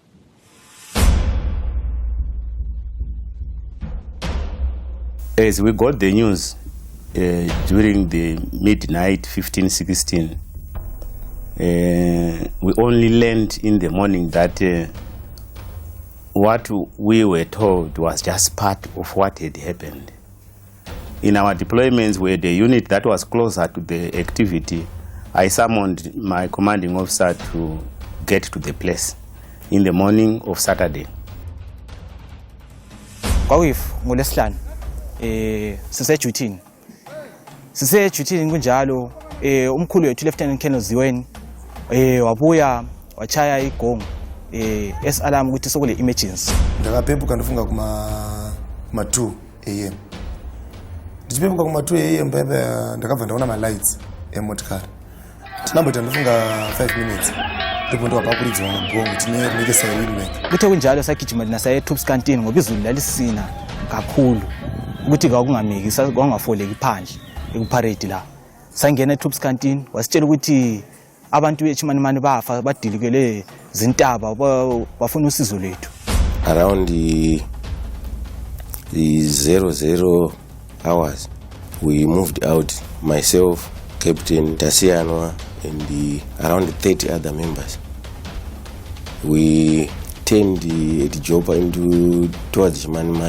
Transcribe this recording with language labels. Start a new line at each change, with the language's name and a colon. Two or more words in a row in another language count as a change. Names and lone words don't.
English: As we got the news during the midnight 15-16, we only learned in the morning that what we were told was just part of what had happened. In our deployments, where the unit that was closer to the activity, I summoned my commanding officer to get to the place in the morning of Saturday.
North Ndebele: ngolesihlanu sisejutini kunjalo umkhulu wethu Lieutenant Colonel Ziweni wabuya wachaya igongo alarm ukuthi sokule emergency.
Shona: Ndakapembuka ndofunga kuma 2 am. Ndichipembuka kuma 2 am bebe ndakabva ndaona ma lights emotikari. Tinamboti ndofunga 5 minutes. Ndipo ndakapapuridzwa gongo tine rinenge siren.
North Ndebele: Kuthe kunjalo sagijima nasaye Troops Canteen ngoba izulu lalisina kakhulu ukuthi kwakungameki kwakungafoleki phandle ekuparade la. Sangena Troops Canteen wasitshela ukuthi abantu bechimanimani bafa badilikele zintaba bafuna usizo lethu.
English: Around the 00 hours we moved out, myself, Captain Tasianwa and around 30 other members. We turned the Jopa towards Chimanimani.